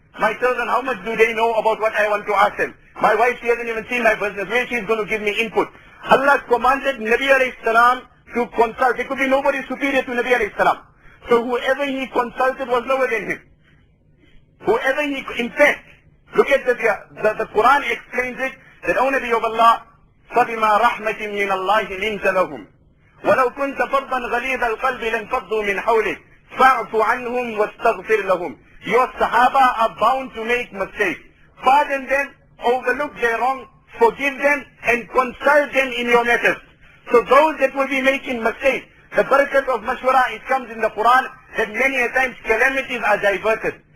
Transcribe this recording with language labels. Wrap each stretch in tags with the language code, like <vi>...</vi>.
<en>My children, how much do they know about what I want to ask them? My wife, she hasn't even seen my business. Where she is going to give me input? Allah commanded Nabi alayhi salam to consult. There could be nobody superior to Nabi alayhi salam. So whoever he consulted was lower than him. Whoever he, in fact, look at this here. The Quran explains it that, O Nabi of Allah,</en> <ar>فَبِمَا رَحْمَةٍ مِّنَ اللَّهِ لِنْتَ لَهُمْ وَلَوْ كُنْتَ فَضًّا غَلِيظَ الْقَلْبِ لَانْفَضُّوا مِنْ حَوْلِكَ فَاعْفُ عَنْهُمْ وَاسْتَغْفِرْ لَهُمْ.</ar> <en>Your Sahaba are bound to make mistakes. Pardon them, overlook their wrong, forgive them, and consult them in your matters. So those that will be making mistakes, the barakat of mashwara, it comes in the Quran that many a times calamities are diverted.</en>